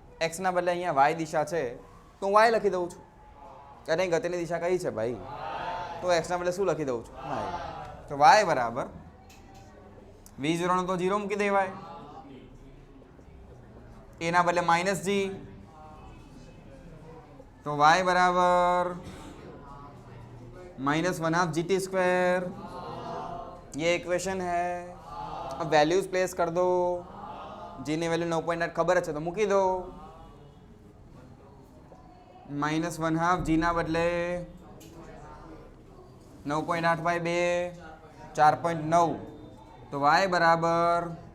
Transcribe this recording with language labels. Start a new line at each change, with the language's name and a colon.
Gujarati: x ના બદલે અહીંયા y દિશા છે તો હું y લખી દઉં છું. અને ગતિની દિશા કઈ છે ભાઈ? તો x ના બદલે શું લખી દઉં છું? y. તો y બરાબર v0 નો તો 0 મૂકી દેવાય, એના બદલે માઇનસ જી, તો y બરાબર
Hindi: -1/2 GT स्क्वायर, ये इक्वेशन है। अब वैल्यूज प्लेस कर दो,
Gujarati: जी ની વેલ્યુ 9.8 ખબર છે તો મૂકી દો, -1/2 g ના બદલે 9.8/2 4.9, તો y બરાબર,